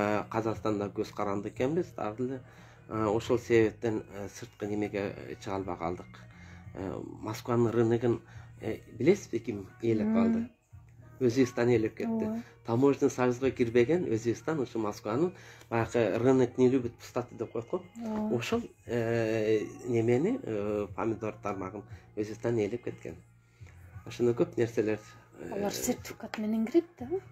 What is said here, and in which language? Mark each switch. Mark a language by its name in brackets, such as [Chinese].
[Kyrgyz] Казакстанда көз каранды экенбиз, дагы эле ошол себептен сырткы немеге чыга албай калдык. Москванын рыногун билесизби ким ээлеп калды? Өзбекстан ээлеп кетти. Таможня союзга кирбеген Өзбекстан ушу Москванын баягы [Russian] рынок не любит пустоты [Kyrgyz] деп коет го. Ошол немени помидор тармагын Өзбекстан ээлеп кеткен. Ошондо көп нерселер. Алар сертификат менен кирет да?